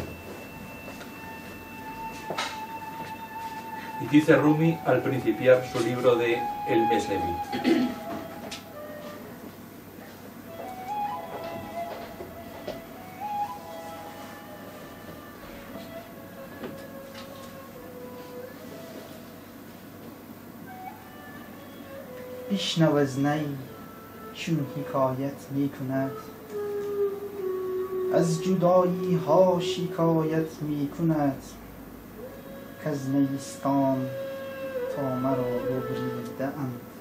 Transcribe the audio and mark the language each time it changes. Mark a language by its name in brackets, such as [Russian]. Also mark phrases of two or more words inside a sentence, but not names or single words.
[Spanish] Y dice Rumi al principiar su libro de El Mesnevi. [Persian] بشنو از نی چون حکایت می کند، از جدایی ها شکایت می کند، کز نیستان تا مرا ببریده اند،